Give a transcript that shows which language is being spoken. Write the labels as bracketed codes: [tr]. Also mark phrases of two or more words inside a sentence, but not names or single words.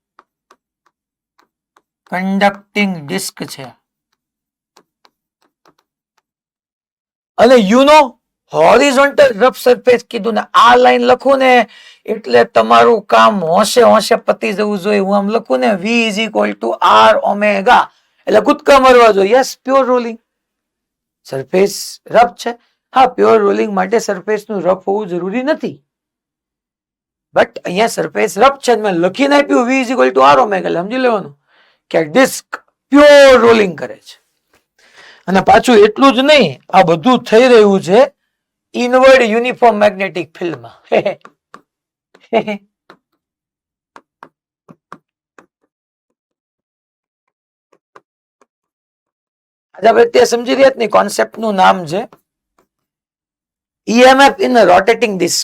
[en] conducting disc [gu] છે અને યુનો [en] horizontal rough surface [gu] કીધું ને આ લાઈન લખું ને એટલે તમારું કામ હોશે હોશે પતી જવું જોઈએ. હું આમ લખું ને [en] V is equal to R omega [gu] એટલે કૂદકા મારવા જોઈએ. યસ, [en] pure rolling. surface rough [gu] છે. હા, [en] pure rolling [gu] માટે સરફેસ નું રફ હોવું જરૂરી નથી, બટ અહીંયા [en] surface rough [gu] છે. મેં લખીને આપ્યું [en] V is equal to R omega. [gu] સમજી લેવાનું કે ડિસ્ક [en] pure rolling [gu] કરે છે. અને પાછું એટલું જ નહીં, આ બધું થઈ રહ્યું છે [en] inward uniform magnetic fieldમાં. [gu] આપણે સમજી રહ્યા ને કોન્સેપ્ટ નું નામ છે [en] EMF in rotating disc.